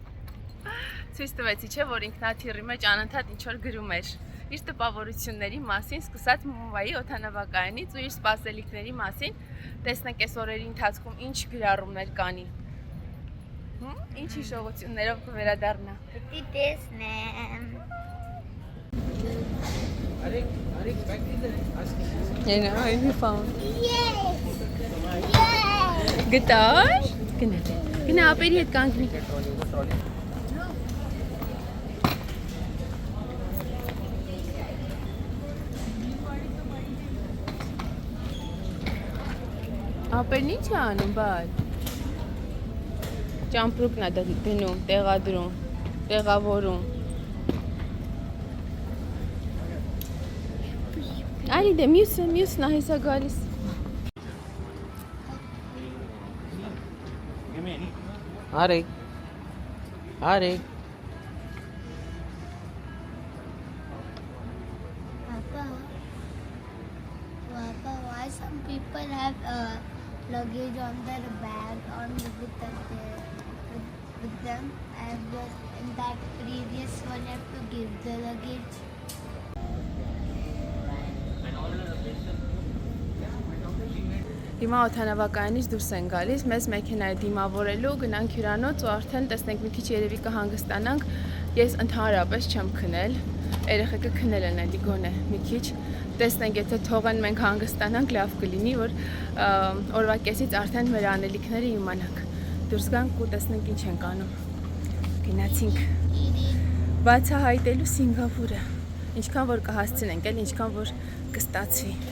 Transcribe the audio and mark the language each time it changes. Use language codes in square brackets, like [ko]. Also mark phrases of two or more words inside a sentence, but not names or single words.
[hy] Ցույց տվեցի, չէ, որ ինքնաթիռի մեջ անընդհատ ինչ-որ գրում էր իր տպավորությունների մասին, սկսած Մումբայի օդանավակայանից ու իր սպասելիքների մասին, տեսնենք այս օրերի ընթացքում ինչ գրառումներ կանի։ Ինչ հիշողություններով կվերադառնա։ Պետք է տեսնեմ։ [en] You know, found. Yes! [hy] Գտար։ Գնա ապերի հետ կանգնի։ Ապերն ինչ է անում, բայց։ Ճամպրուկն է դնում, տեղադրում, տեղավորում։ Արի դե մյուսն է հեսա գալիս։ Արեք։ Արեք։ [en] Papa, why some people have luggage on their bag with them, and in that previous one you have to give the luggage. [hy] Հիմա օթանավակայանից դուրս են գալիս, մեզ մեքենայի դիմավորելու, գնանք հյուրանոց ու արդեն տեսնենք մի քիչ երևի կհանգստանանք։ Ես ընդհանրապես չեմ քնել, երեխեքը քնել են էլի գոնե մի քիչ։ Տեսնենք, եթե թողեն մենք հանգստանանք, լավ կլինի, որ օրվա կեսից արդեն մեր անելիքները իմանանք։ Դուրս գանք ու տեսնենք ինչ ենք անում։ Գնացինք բացահայտելու Սինգապուրը։ Ինչքան որ կհասցնենք, էլ ինչքան որ կստացվի։